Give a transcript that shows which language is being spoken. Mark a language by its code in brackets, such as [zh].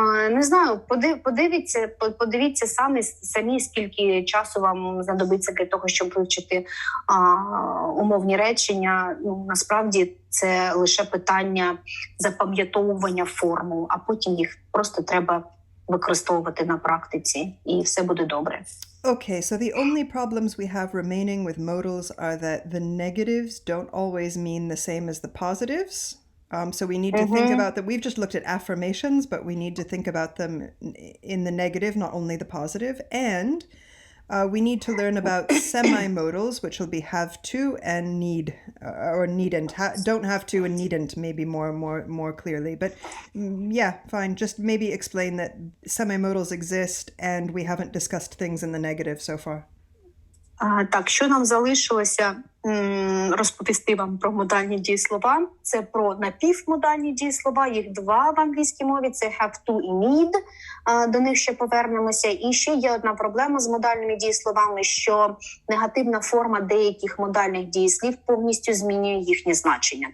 [uk] Не знаю, подивіться самі, скільки часу вам знадобиться для того, щоб вивчити умовні речення. Насправді це лише питання запам'ятовування формул, а потім їх просто треба використовувати на практиці, і все буде добре. [en] Okay, so the only problems we have remaining with modals are that the negatives don't always mean the same as the positives. So we need to think about that. We've just looked at affirmations, but we need to think about them in the negative, not only the positive. And we need to learn about semi-modals, which will be have to and need, or needn't. Don't have to and needn't, maybe more clearly. But yeah, fine. Just maybe explain that semi-modals exist and we haven't discussed things in the negative so far. [uk] Так, що нам залишилося розповісти вам про модальні дієслова? Це про напівмодальні дієслова, їх два в англійській мові, це have to і need, до них ще повернемося. І ще є одна проблема з модальними дієсловами, що негативна форма деяких модальних дієслів повністю змінює їхнє значення.